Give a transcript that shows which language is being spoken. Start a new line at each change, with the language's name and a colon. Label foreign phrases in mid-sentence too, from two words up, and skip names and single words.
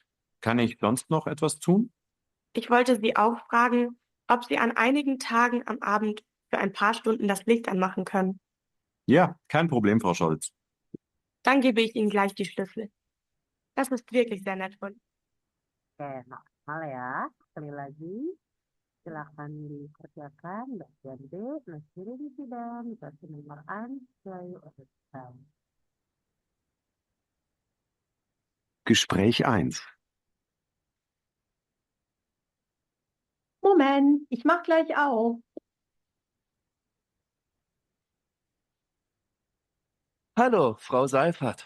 German: Kann ich sonst noch etwas tun? Ich wollte Sie auch fragen, ob Sie an einigen Tagen am Abend für ein paar Stunden das Licht anmachen können. Ja, kein Problem, Frau Scholz. Dann gebe ich Ihnen gleich die Schlüssel. Das ist wirklich sehr nett von Ihnen.
Indonesian: Oke, maksimal ya. Sekali lagi, silakan dikerjakan bagian B, nasirin dan bagian nomor Jayu Odestan.
German: Gespräch 1. Moment, ich mach gleich auf. Hallo, Frau Seifert.